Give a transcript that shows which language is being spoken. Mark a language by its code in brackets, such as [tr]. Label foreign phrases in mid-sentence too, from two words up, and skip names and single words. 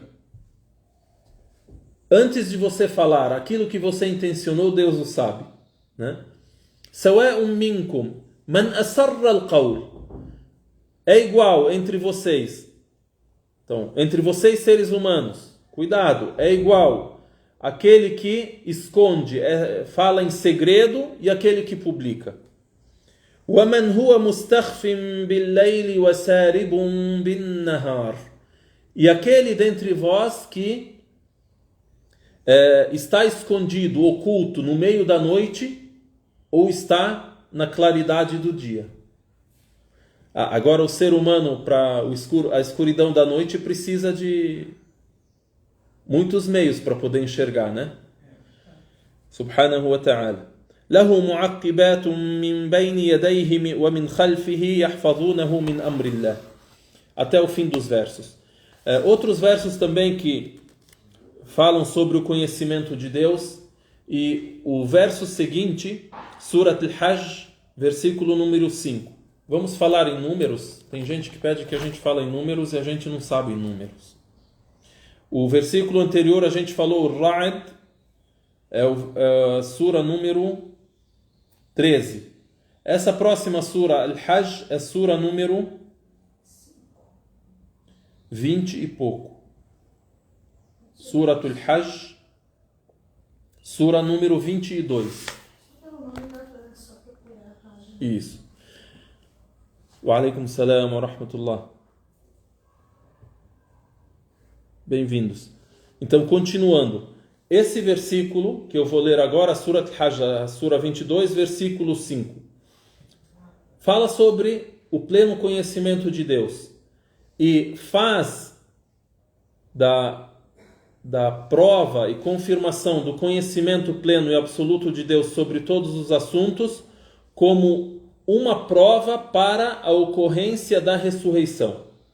[pt] Antes de você falar aquilo que você intencionou, Deus o sabe, né? [ar] سواء منكم من أسر القول. [pt] É igual entre vocês. Então, entre vocês seres humanos, cuidado, é igual aquele que esconde, fala em segredo, e aquele que publica. [ar] وَمَنْ هُوَ مُسْتَخْفٍ بِاللَّيْلِ وَسَارِبٌ بِالنَّهَارِ. [pt] E aquele dentre vós que está escondido, oculto, no meio da noite, ou está na claridade do dia. Agora o ser humano, para a escuridão da noite, precisa de muitos meios para poder enxergar, né? [ar] سبحانه وتعالى. له معقبات من بين يديه ومن خلفه يحفظونه من أمر الله. [pt] Até o fim dos versos. Outros versos também que falam sobre o conhecimento de Deus, e o verso seguinte, Surat al-Hajj, versículo número 5. Vamos falar em números? Tem gente que pede que a gente fale em números e a gente não sabe em números. O versículo anterior a gente falou, o Ra'd, a sura número 13. Essa próxima sura, Al-Hajj, é sura número 20 e pouco. Suratul Hajj, sura número 22. Isso. [ar] وعليكم السلام ورحمة الله. [pt] Bem-vindos. Então, continuando. Esse versículo que eu vou ler agora, Surat Hajj, a sura 22, versículo 5, fala sobre o pleno conhecimento de Deus e faz da prova e confirmação do conhecimento pleno e absoluto de Deus sobre todos os assuntos como uma prova para a ocorrência da ressurreição.